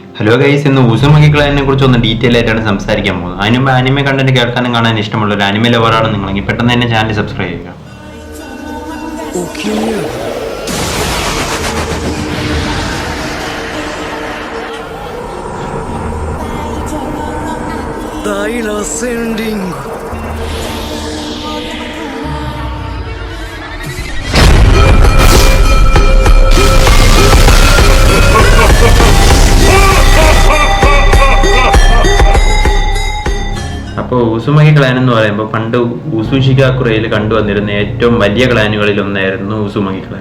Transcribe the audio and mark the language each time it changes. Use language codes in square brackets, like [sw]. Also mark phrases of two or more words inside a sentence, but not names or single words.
[en] hello guys, [ml] ഇന്ന് ഉസുമക്കി ക്ലാനിനെ കുറിച്ച് ഒന്ന് ഡീറ്റെയിൽ ആയിട്ടാണ് സംസാരിക്കാൻ പോകുന്നത്. അതിന് മുമ്പ് [en] anime content [ml] കേൾക്കാനും കാണാൻ ഇഷ്ടമുള്ള ഒരു ആനിമെ ലവറാണ് നിങ്ങളെങ്കിൽ പെട്ടെന്ന് തന്നെ [en] channel subscribe [ml] ചെയ്യുക. [ja] 大螺旋リング [ml] അപ്പോൾ ഉസുമക്കി ക്ലാൻ എന്ന് പറയുമ്പോൾ പണ്ട് ഉസുഷികാക്കുറയിൽ കണ്ടുവന്നിരുന്ന ഏറ്റവും വലിയ ക്ലാനുകളിൽ ഒന്നായിരുന്നു ഉസുമക്കി ക്ലാൻ.